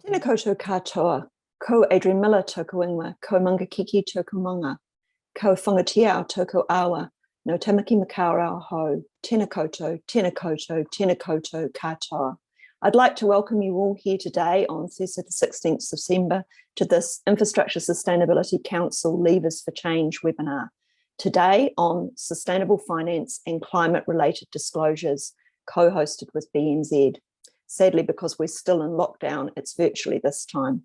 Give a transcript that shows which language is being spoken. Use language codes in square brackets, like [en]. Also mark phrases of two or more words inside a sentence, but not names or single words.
[mi] koutou katoa, ko Adrian Miller toko ingoa, ko Mangakiki toko manga, ko whangatiao toko awa, no tamaki makaurau ho, tēnā koutou, tēnā koutou, tēnā koutou katoa. [en] I'd like to welcome you all here today on Thursday the 16th December to this Infrastructure Sustainability Council Levers for Change webinar. Today on sustainable finance and climate-related disclosures, co-hosted with BNZ. Sadly, because we're still in lockdown, it's virtually this time.